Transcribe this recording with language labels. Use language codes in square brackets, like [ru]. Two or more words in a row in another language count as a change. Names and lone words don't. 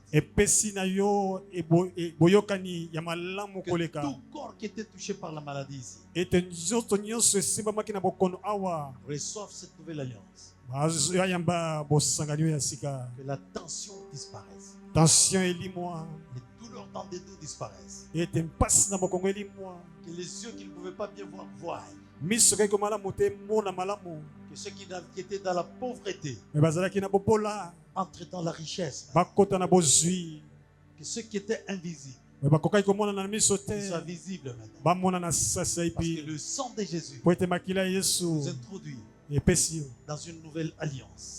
[fr] Que tout corps qui était touché par la maladie ici reçoive cette nouvelle alliance. Que la tension disparaisse. [ln] Tension elimwa. [fr] Les douleurs dans des dos disparaissent. [ln] Et tempas na mokongo elimwa. [fr] Que les yeux qui ne pouvaient pas bien voir voient. [ln] Miso kai ko malamu te mona malamu. [fr] Que ceux qui étaient dans la pauvreté [ln] Mais bazalaki na bopola. [fr] Entrent dans la richesse. [ln] Bakota na bozui. [fr] Que ceux qui étaient invisibles soient visibles maintenant. Parce que le sang de Jésus nous introduit dans une nouvelle alliance.